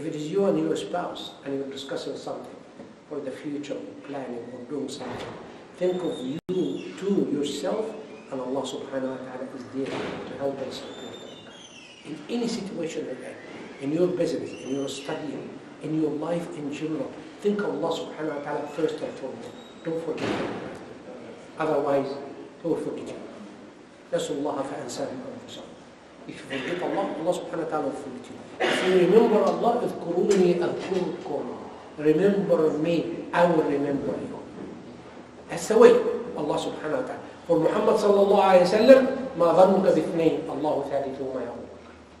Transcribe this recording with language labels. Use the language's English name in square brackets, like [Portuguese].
[English] If it is you and your spouse, and you're discussing something for the future, planning or doing something, think of you to yourself, and Allah subhanahu wa ta'ala is there to help and support you. In any situation you're in your business, in your studying, in your life in general, think of Allah subhanahu wa ta'ala first and foremost. Don't forget Him. Otherwise, He will forget you. [Arabic] نسوا الله فأنساهم أنفسهم. [English] If you forget Allah, Allah subhanahu wa ta'ala will forget you. If you remember Allah, [Arabic] اذكروني أذكركم. [English] Remember me, I will remember you. That's the way Allah subhanahu wa ta'ala. [Arabic] For Muhammad sallallahu alayhi wa sallam, ما ظنك باثنين الله ثالثهما يا أبو بكر.